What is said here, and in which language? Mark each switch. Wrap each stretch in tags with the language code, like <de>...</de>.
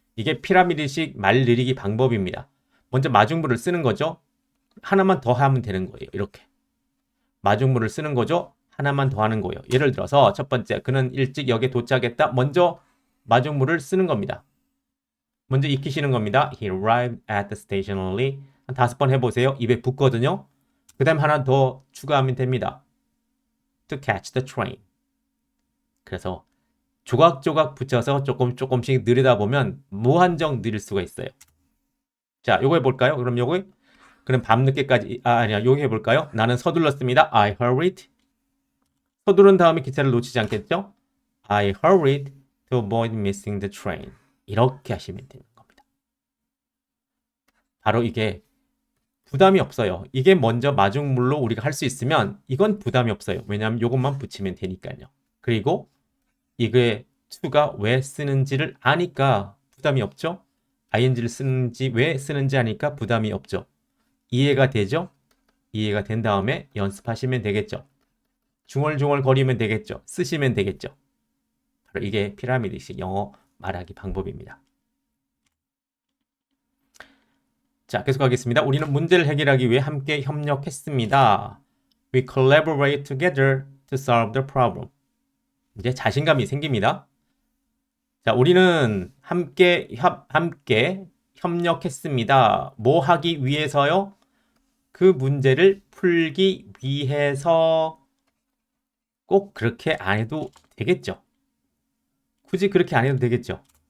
<ko>이게 피라미드식 말 늘리기 방법입니다. 먼저 마중물을 쓰는 거죠. 하나만 더 하면 되는 거예요. 이렇게 마중물을 쓰는 거죠. 하나만 더 하는 거예요. 예를 들어서 첫 번째, 그는 일찍 역에 도착했다. 먼저 마중물을 쓰는 겁니다. 먼저 익히시는 겁니다.</ko> <en>He arrived at the station early.</en> <ko>한 5번 해보세요. 입에 붙거든요. 그 다음 하나 더 추가하면 됩니다.</ko> <en>To catch the train.</en> <ko>그래서 조각조각 붙여서 조금씩 느리다 보면 무한정 느릴 수가 있어요. 자, 요거 해볼까요? 그럼 밤늦게까지, 아니야, 요거 해볼까요? 나는 서둘렀습니다.</ko> <en>I hurried.</en> <ko>서두른 다음에 기차를 놓치지 않겠죠?</ko> <en>I hurried to avoid missing the train.</en> <ko>이렇게 하시면 되는 겁니다. 바로 이게 부담이 없어요. 이게 먼저 마중물로 우리가 할 수 있으면 이건 부담이 없어요. 왜냐하면 이것만 붙이면 되니까요. 그리고 이게 to가 왜 쓰는지를 아니까 부담이 없죠? ing를 쓰는지 왜 쓰는지 아니까 부담이 없죠. 이해가 되죠? 이해가 된 다음에 연습하시면 되겠죠. 중얼중얼 거리면 되겠죠. 쓰시면 되겠죠. 바로 이게 피라미드식 영어 말하기 방법입니다. 자, 계속하겠습니다. 우리는 문제를 해결하기 위해 함께 협력했습니다.</ko> <en>We collaborate together to solve the problem.</en> <ko>이제 자신감이 생깁니다. 자, 우리는 함께 협력했습니다. 뭐 하기 위해서요? 그 문제를 풀기 위해서. 꼭 그렇게 안 해도 되겠죠. 굳이 그렇게 안 해도 되겠죠.</ko>